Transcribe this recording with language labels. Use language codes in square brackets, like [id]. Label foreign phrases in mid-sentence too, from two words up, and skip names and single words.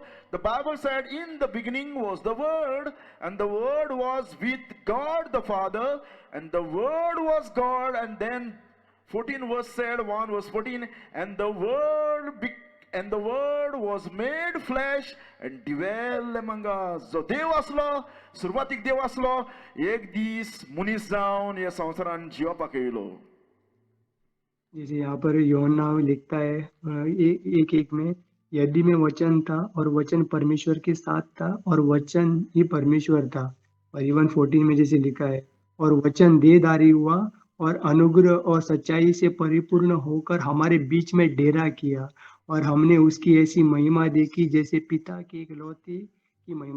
[en] The Bible said, in the beginning was the Word, and the Word was with God the Father, and the Word was God. And then 14 verse said, 1 verse 14, and the Word was made flesh and dwell among us. [kok] जो देव असलो, सुरुवातीक देव असलो, एक दीस मनीस जावन या संवसारान जिवपाक येयलो. [hi] जैसे यहाँ पर यूहन्ना लिखता है एक एक में, यदि में वचन था और वचन परमेश्वर के साथ था और वचन ही परमेश्वर था। और इवन 14 में जैसे लिखा है, और वचन देहधारी हुआ और अनुग्रह और सच्चाई से परिपूर्ण होकर हमारे बीच में डेरा किया, और हमने उसकी ऐसी महिमा देखी जैसे पिता के इकलौते की महिमा।